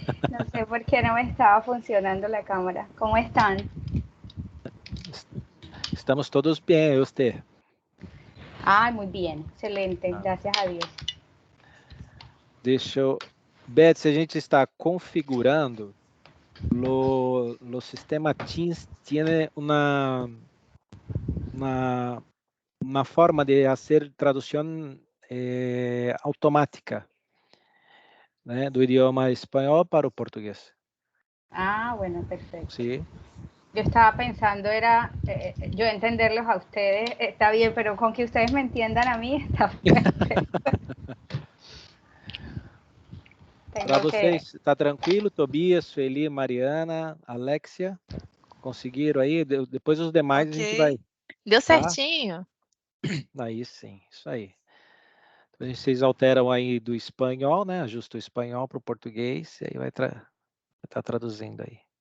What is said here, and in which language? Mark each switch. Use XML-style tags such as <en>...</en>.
<es>No sé por qué no me estaba funcionando la cámara. ¿Cómo están?</es> <pt>Estamos todos bem, você?</pt> <es>Ay, muy bien, excelente, gracias a Dios.</es> <pt>Deixa eu... Betsy, a gente está configurando o sistema Teams</pt> <es>tiene</es> <pt>uma forma de fazer tradução automática, né, do idioma espanhol para o português.</pt> <es>Ah, bueno, perfecto. Sí. Yo estaba pensando, yo entenderlos a ustedes, está bien, pero con que ustedes me entiendan a mí, está perfecto.</es> <pt>Para vocês, está tranquilo? Tobias, Sueli, Mariana, Alexia, conseguiram aí? Depois os demais a gente vai... Deu certinho. Aí sim, isso aí. Vocês alteram aí do espanhol, né? Ajusta o espanhol para o português e aí vai estar traduzindo aí.</pt>